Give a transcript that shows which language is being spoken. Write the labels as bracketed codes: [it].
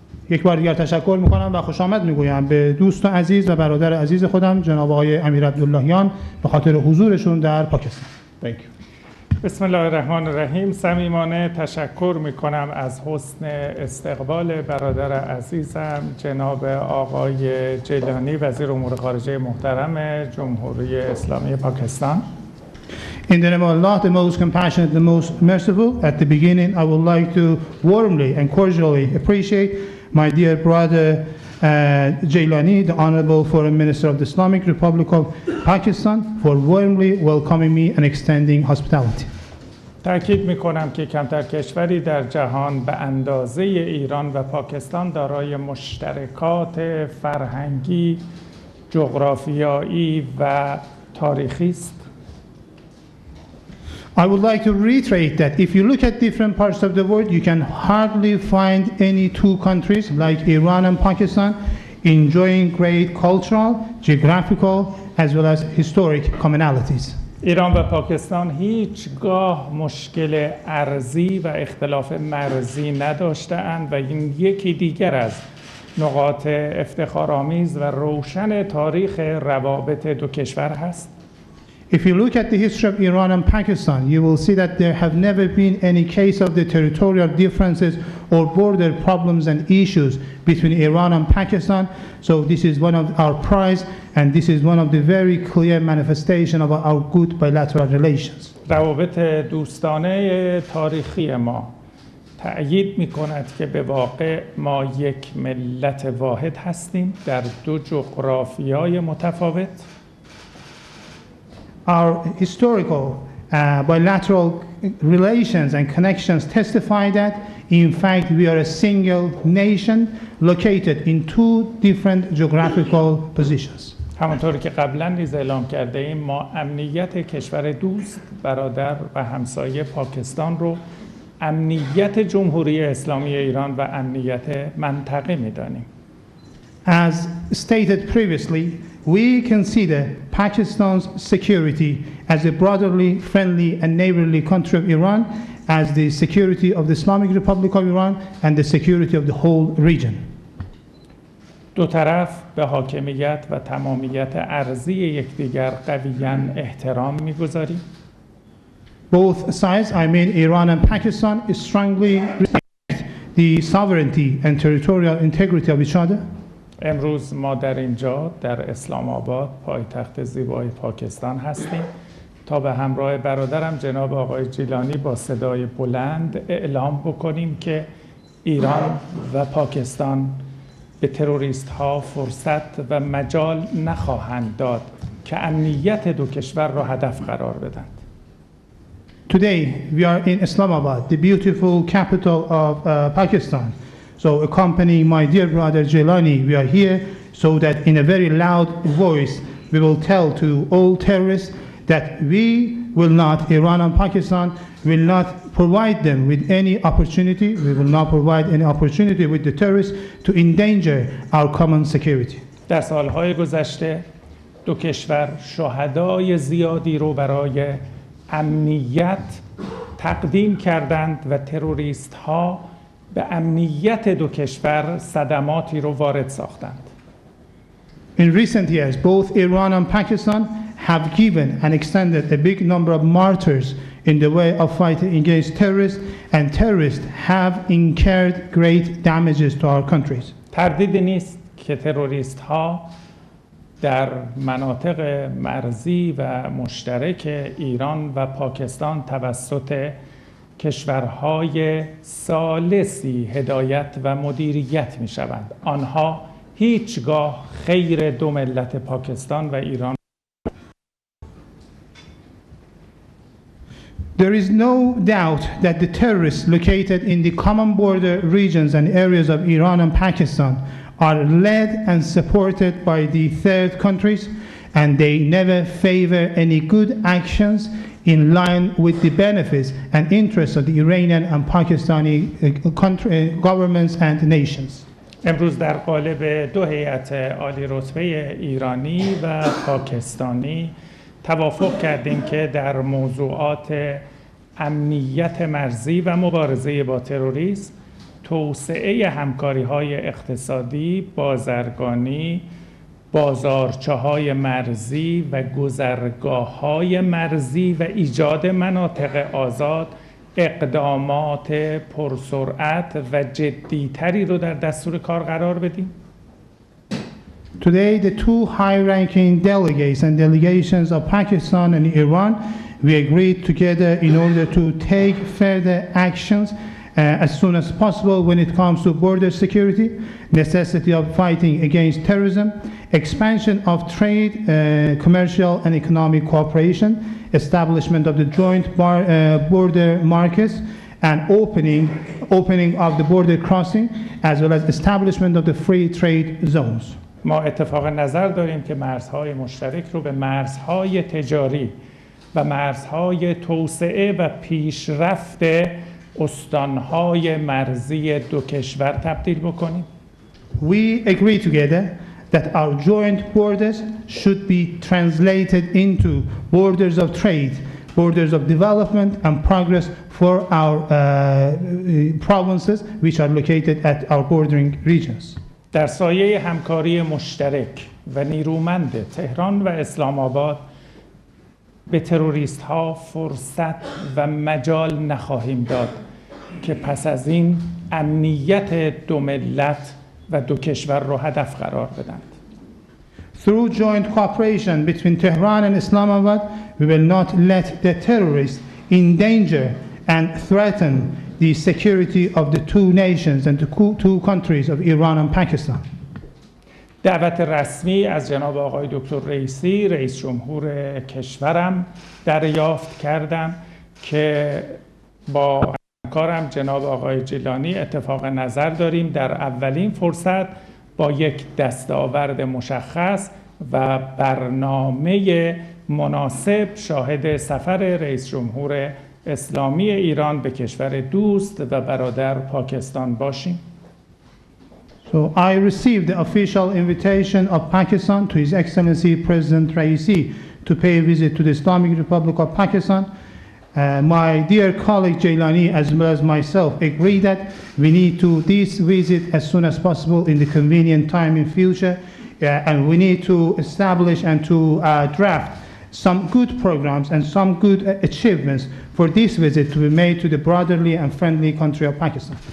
[fa] یک بار دیگر تشکر میکنم و خوش آمد میگویم به دوست عزیز و برادر عزیز خودم جناب آقای امیر عبداللهیان به خاطر حضورشون در پاکستان. [en] Thank you. [ar] بسم الله الرحمن الرحیم. [fa] صمیمانه تشکر میکنم از حسن استقبال برادر عزیزم جناب آقای جیلانی وزیر امور خارجه محترم جمهوری اسلامی پاکستان. [en] In the name of Allah, the most compassionate, the most merciful, at the beginning I would like to warmly and cordially appreciate my dear brother Jailani, the Honorable Foreign Minister of the Islamic Republic of Pakistan, for warmly welcoming me and extending hospitality. [fa] تأکید میکنم که کمتر کشوری در جهان به اندازه ایران و پاکستان دارای مشترکات فرهنگی، جغرافیایی و تاریخی است. [en] I would like to reiterate that if you look at different parts of the world, you can hardly find any two countries like Iran and Pakistan enjoying great cultural, geographical, as well as historic commonalities. [fa] ایران و پاکستان هیچگاه مشکل ارضی و اختلاف مرزی نداشته‌اند و این یکی دیگر از نقاط افتخارآمیز و روشن تاریخ روابط دو کشور هست. [en] If you look at the history of Iran and Pakistan, you will see that there have never been any case of the territorial differences or border problems and issues between Iran and Pakistan. So this is one of our prides, and this is one of the very clear manifestation of our good bilateral relations. [fa] روابط دوستانه تاریخی ما تأیید می‌کند که به واقع ما یک ملت واحد هستیم در دو جغرافیای متفاوت. [en] Our historical bilateral relations and connections testify that, in fact, we are a single nation located in two different geographical positions. [fa] همانطور که قبلا نیز اعلام کرده ایم، ما امنیت کشور دوست، برادر و همسایه پاکستان رو امنیت جمهوری اسلامی ایران و امنیت منطقه می‌دانیم. [en] As stated previously, we consider Pakistan's security as a brotherly, friendly, and neighborly country of Iran, as the security of the Islamic Republic of Iran and the security of the whole region. [fa] دو طرف به حاکمیت و تمامیت ارضی یکدیگر قویاً احترام می‌گذاریم. [en] Both sides, I mean Iran and Pakistan, strongly respect the sovereignty and territorial integrity of each other. [fa] امروز ما در اینجا در اسلام آباد پایتخت زیبای پاکستان هستیم تا به همراه برادرم جناب آقای جیلانی با صدای بلند اعلام بکنیم که ایران و پاکستان به تروریست ها فرصت و مجال نخواهند داد که امنیت دو کشور را هدف قرار بدند. [en] Today we are in Islamabad, the beautiful capital of Pakistan. So accompanying my dear brother Jilani, we are here so that in a very loud voice we will tell to all terrorists that we will not, Iran and Pakistan will not provide them with any opportunity, we will not provide any opportunity with the terrorists to endanger our common security. [fa] در سالهای گذشته دو کشور شهدای زیادی رو برای امنیت تقدیم کردند و تروریست ها به امنیت دو کشور صدماتی رو وارد ساختند. [en] In recent years, both Iran and Pakistan have given and extended a big number of martyrs in the way of fighting against terrorists, and terrorists have incurred great damages to our countries. [fa] تردیدی نیست که تروریست ها در مناطق مرزی و مشترک ایران و پاکستان توسط کشورهای ثالثی هدایت و مدیریت می شوند. آنها هیچگاه خیر دو ملت پاکستان و ایران. [en] There is no doubt that the terrorists located in the common border regions and areas of Iran and Pakistan are led and supported by the third countries, and they never favor any good actions in line with the benefits and interests of the Iranian and Pakistani governments and nations. [fa] امروز در قالب دو هیئت عالی رتبه ایرانی و پاکستانی توافق کردیم که در موضوعات امنیت مرزی و مبارزه با تروریسم، توسعه همکاری‌های اقتصادی، بازرگانی، بازارچه‌های مرزی و گذرگاه‌های مرزی و ایجاد مناطق آزاد اقدامات پرسرعت و جدی‌تری رو در دستور کار قرار بدیم. [en] Today, the two high-ranking delegates and delegations of Pakistan and Iran, we agreed together in order to take further actions as soon as possible when it comes to border security, necessity of fighting against terrorism, expansion of trade, commercial and economic cooperation, establishment of the joint border markets, and opening of the border crossing, as well as establishment of the free trade zones. [fa] ما اتفاق نظر داریم که مرزهای مشترک رو به مرزهای تجاری و مرزهای توسعه و پیشرفت استانهای مرزی دو کشور تبدیل بکنیم. [en] We agree together that our joint borders should be translated into borders of trade, borders of development and progress for our provinces which are located at our bordering regions. [fa] در سایه همکاری مشترک و نیرومند تهران و اسلام آباد به تروریست ها فرصت و مجال نخواهیم داد که پس از این امنیت دو ملت و دو کشور رو هدف قرار بدند. [en] Through joint cooperation between Tehran and Islamabad, we will not let the terrorists endanger and threaten the security of the two nations and the two countries of Iran and Pakistan. [fa] دعوت رسمی از جناب آقای دکتر رئیسی رئیس جمهور کشورم دریافت کردم که با همکارم جناب آقای جیلانی اتفاق نظر داریم در اولین فرصت با یک دستاورد مشخص و برنامه مناسب شاهد سفر رئیس جمهور اسلامی ایران به کشور دوست و برادر پاکستان باشیم. [en] So I received the official invitation of Pakistan to His Excellency President Raisi to pay a visit to the Islamic Republic of Pakistan. My dear colleague Jailani as well as myself agree that we need to this visit as soon as possible in the convenient time in future, and we need to establish and to draft some good programs and some good achievements for this visit to be made to the brotherly and friendly country of Pakistan.